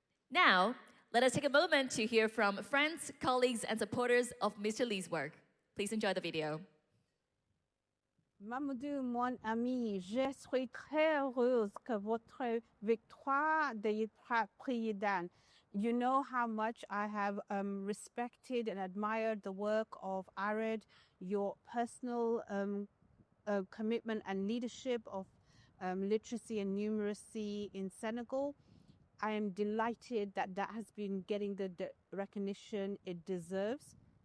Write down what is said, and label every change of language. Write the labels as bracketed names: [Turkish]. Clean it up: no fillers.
[English] Now, let us take a moment to hear from friends, colleagues, and supporters of Mr. Lee's work. Please enjoy the video. [French] Mamadou, mon ami, je suis très heureuse que votre victoire de Prix Yidan. [English] You know how much I have respected and admired the work of ARED, your personal commitment and leadership of literacy and numeracy in Senegal. I am delighted that that has been getting the recognition it deserves.